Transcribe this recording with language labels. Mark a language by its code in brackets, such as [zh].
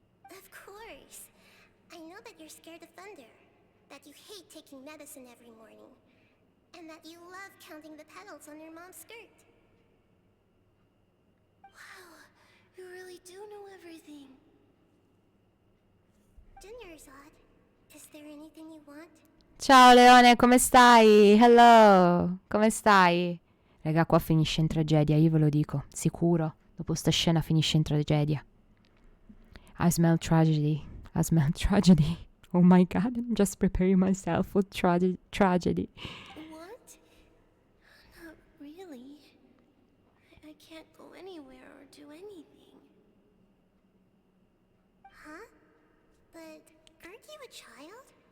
[en] Of course. I know that you're scared of thunder, that you hate taking medicine every morning, and that you love counting the petals on your mom's skirt. Wow, you really do know everything. Dunyarzad, is there anything you want? [it] Ciao Leone, come stai? Hello, come stai? Raga, qua finisce in tragedia, io ve lo dico, sicuro. Dopo sta scena finisce in tragedia. [en] I smell tragedy. I smell tragedy. Oh my god, I'm just preparing myself for tragedy. What? Not really. I can't go anywhere or do anything. Huh? But aren't you a child?